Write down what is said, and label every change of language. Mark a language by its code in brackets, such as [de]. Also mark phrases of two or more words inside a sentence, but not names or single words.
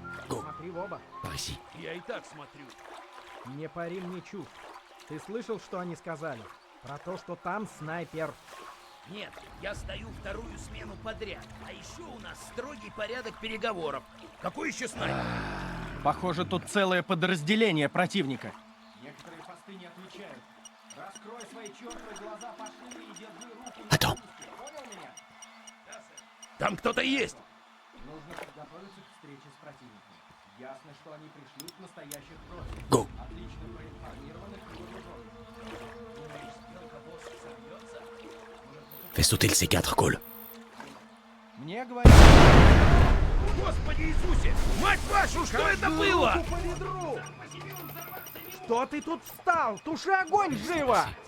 [ru] Го. смотри в оба. [fr] Par ici. [ru] Я и так смотрю. Не пари мне чушь. Ты слышал, что они сказали? Про то, что там снайпер. Нет, я стою вторую смену подряд. А еще у нас строгий порядок переговоров. Какой еще снайпер? Похоже, тут целое подразделение противника. Некоторые посты не отвечают. Раскрой свои чертовы глаза пошире и держи руки на [fr] Attends. [ru] спуске. Понял меня? Там кто-то есть. Нужно подготовиться к встрече с противником. Ясно, что они пришлют настоящих против. Go. Отлично проинформированных и вооруженных. Думаешь, сделка босса сорвется? [fr] Fais sauter le C4, Cole. [ru] Мне говорят, Господи Иисусе! Мать вашу, что это было? Руку по ведру! Что ты тут встал? Туши огонь живо!